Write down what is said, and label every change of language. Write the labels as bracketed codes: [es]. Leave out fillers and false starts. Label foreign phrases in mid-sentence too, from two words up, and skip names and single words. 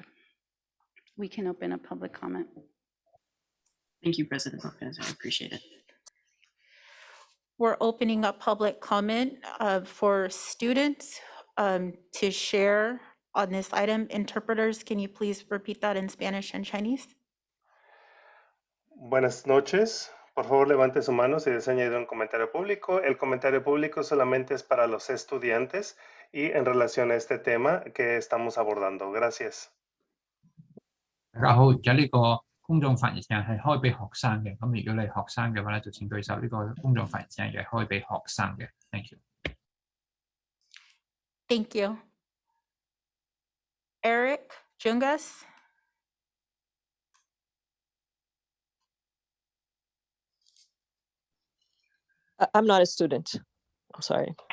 [en] We can open a public comment. Thank you, President Lopez. I appreciate it. We're opening up public comment for students to share on this item. Interpreters, can you please repeat that in Spanish and Chinese? [es] Buenas noches. Por favor, levante su mano si desea añadir un comentario público. El comentario público solamente es para los estudiantes y en relación a este tema que estamos abordando. Gracias. [yue] 大家好，而家呢個公眾發言時間係開俾學生嘅，咁如果你係學生嘅話咧，就請舉手。呢個公眾發言時間係開俾學生嘅。 [en] Thank you. Thank you. Eric Jungas. I'm not a student. I'm sorry.